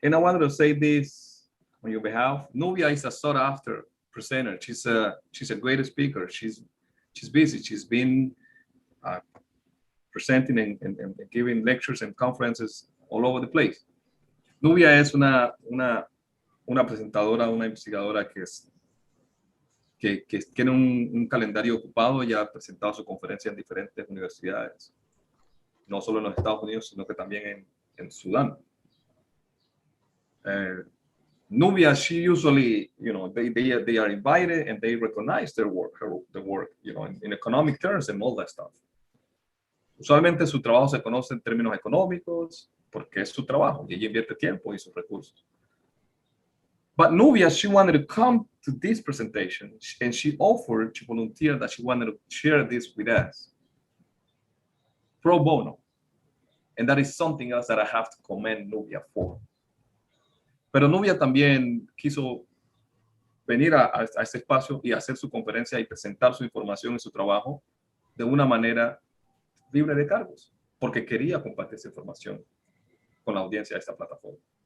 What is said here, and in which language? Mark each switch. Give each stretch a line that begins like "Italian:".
English: And I wanted to say this on your behalf. Nubia is a sought after presenter. She's a great speaker. She's busy. She's been presenting and giving lectures and conferences all over the place.
Spanish: Nubia es una presentadora, una investigadora que tiene un calendario ocupado. Ya ha presentado su conferencia en diferentes universidades, no solo en los Estados Unidos, sino que también en Sudán.
English: Nubia, she usually, you know, they are invited and they recognize their work, you know, in economic terms and all that stuff.
Spanish: Usualmente su trabajo se conoce en términos económicos porque es su trabajo y ella invierte tiempo y sus recursos.
English: But Nubia, she wanted to come to this presentation and she volunteered that she wanted to share this with us pro bono. And that is something else that I have to commend Nubia for.
Spanish: Pero Nubia también quiso venir a este espacio y hacer su conferencia y presentar su información y su trabajo de una manera libre de cargos, porque quería compartir esa información con la audiencia de esta plataforma.